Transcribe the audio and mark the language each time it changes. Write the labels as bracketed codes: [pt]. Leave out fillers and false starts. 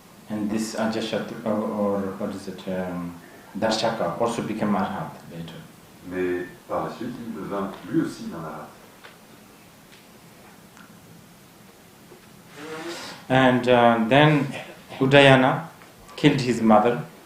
[en] And this Ajashat, or what is it, Darshaka also became Arhat later. [fr] Mais par la suite, il devint lui aussi un Arhat. [en] And then Udayana killed his mother.